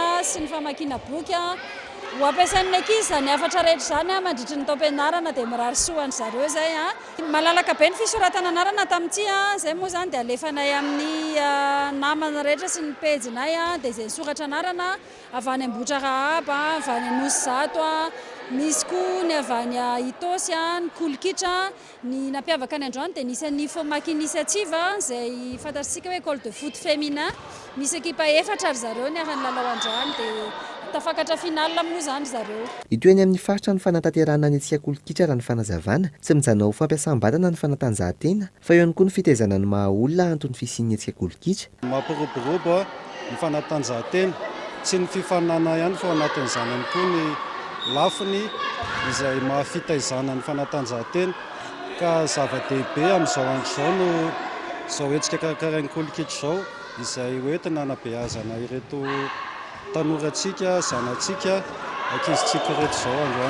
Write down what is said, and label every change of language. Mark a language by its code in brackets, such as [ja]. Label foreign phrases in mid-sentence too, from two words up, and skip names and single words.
[mg] sy ny famakiana boky ho ampiasain'ny ankizy izany afatra rehetra izany mandritra ny taom-pianarana dia mirary soany zareo izay malalaka be ny fisoratana anarana tamin'ity izay moa izany dia alefanay amin'ny namana rehetra sy ny pejinay dia izay soratra anarana avy any Ambotra Rahaba, avy any Nosy Zato misy koa ny avy any Itosy ny Cool Kitra. Ny nampiavaka ny androany dia nisy ny Fomaky Initiative izay fantatsika hoe [fr] école de foot féminin. [mg] Misy ekipa 4 ary zareo ny arany lalao androany dia tafakatra final moa izany zareo. Itoeny amin'ny faritra ny fanatanterahana ny hetsika Cool Kitra raha ny fanazavana tsy mijana ho fampiasam-batana ny fanatanjahantena fa eo ihany koa ny fitaizana ny maha olona antony fisian'ny hetsika Cool Kitra. Mampiroborobo ny fanatanjahantena tsy ny fifaninana ihany fa anatin'izany ihany koa ny lafiny izay mahafitaizana ny fanatanjahantena ka zava-dehibe amin'izao andro izao no izao hetsika karakarain'ny Cool Kitra izao izay hoentina hanabeazana ireto tanorantsika, zanatsika, ankizintsika rehetra izao androany.